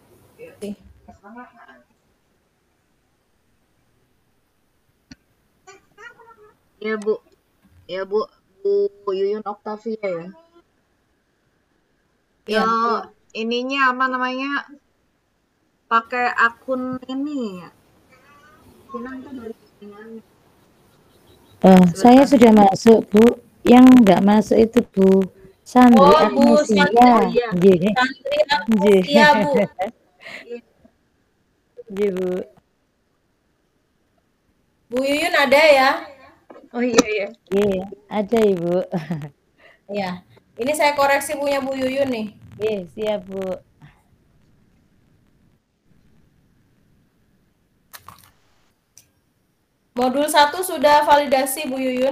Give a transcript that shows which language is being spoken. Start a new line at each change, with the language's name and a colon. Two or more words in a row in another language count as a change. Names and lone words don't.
Indonesian: Ya Bu, ya Bu, Bu Yuyun Octavia ya. Iya. Ya ininya apa namanya? Pakai akun ini ya. Bilang tuh dari postingannya. Saya sudah masuk, Bu. Yang nggak masuk itu Bu Sandri Oh Bu Agnesia. Sandri, Nggih. Sandri Nggih. Agnesia Bu. Nggih, Bu. Bu Yuyun ada ya? Oh iya iya. Nggih, ada Ibu. Ya. Ini saya koreksi punya Bu Yuyun nih. Nggih, siap Bu. Modul 1 sudah validasi Bu Yuyun?